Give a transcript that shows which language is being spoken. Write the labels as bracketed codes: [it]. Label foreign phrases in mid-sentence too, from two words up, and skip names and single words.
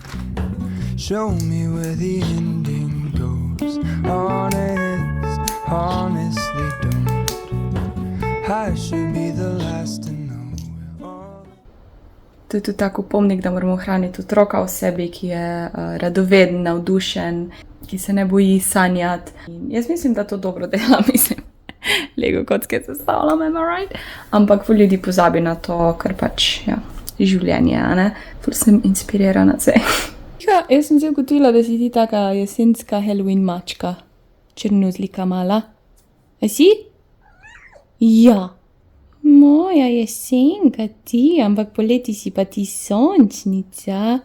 [en] Show me where the ending goes. Honestly don't. I should be the last to know. [sl] To je tudi tako pomnik, da moramo hraniti otroka v sebi, ki je radoveden, navdušen, ki se ne boji sanjati. In jaz mislim, da to dobro dela, mislim. Lego kocke sestavljam, [en] am I right? [sl] Ampak ful ljudi pozabi na to, kar pač, ja, življenje, a ne? Ful sem inspirirana zdaj. Ja, jaz sem zdaj ugotovila, da si ti taka jesenska Halloween mačka. Črnuzlika mala. A si? Ja. Moja jesenka ti, ampak poleti si pa ti sončnica.